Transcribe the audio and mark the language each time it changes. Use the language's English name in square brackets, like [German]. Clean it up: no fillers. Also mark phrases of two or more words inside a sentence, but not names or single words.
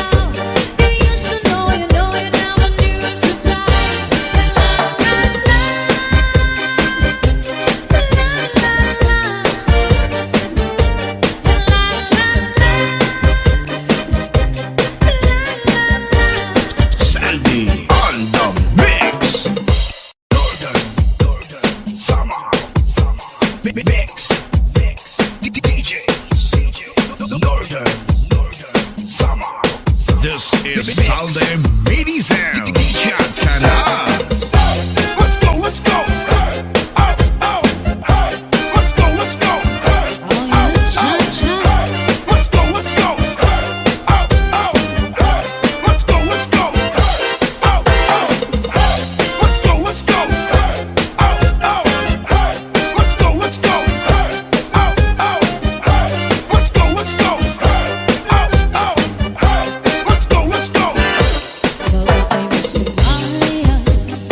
[English] You used to know, you never knew to die. La la la, la la Sandy on the mix. Northern Samar. Mix. DJs. Northern Samar. This is Salde Mini Sound. Chatana. Let's go, let's go. Hey, oh, oh, hey. Let's go, let's go. Hey, Oh, yeah, shot, shot. let's go, let's go. Hey, oh, oh, hey. Let's go, let's go. Hey, oh, oh, hey. Let's go, let's go. Hey, oh, oh, hey. Let's go, let's go. Hey, oh, oh, hey. Let's go, let's go. Hey, oh, oh, hey. Let's go, let's go. [Waray] Bago kayo Somalia,